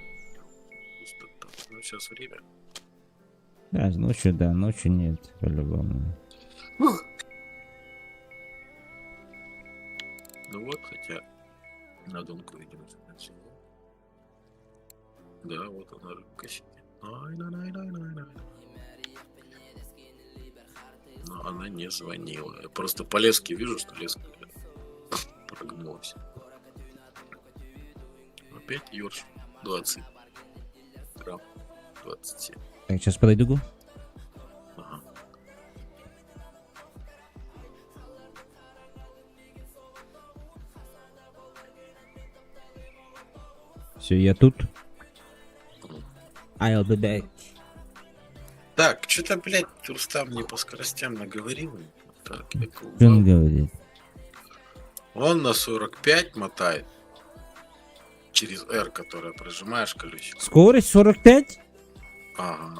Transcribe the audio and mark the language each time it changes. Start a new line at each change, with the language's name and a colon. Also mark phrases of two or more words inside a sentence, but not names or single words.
Russian: Пустота. Ну, сейчас время. Да, ночью, да, ночью нет, по-любому. Ну вот, хотя на донку, видимо, всего. Да, вот она рыбка сидит. Ай-на-най-най-най-най. Но она не звонила. Я просто по леске вижу, что леска прогнулась. Опять ёрш. 20 грамм. 27. Так, сейчас подойду. Ага. Все, я тут.
English: I'll be back.
Russian: Так, что-то, блядь, Рустам мне по скоростям наговорил. Так, я Что он говорит? Он на 45 мотает. Через R, которое прожимаешь колесико. Скорость 45? Ага.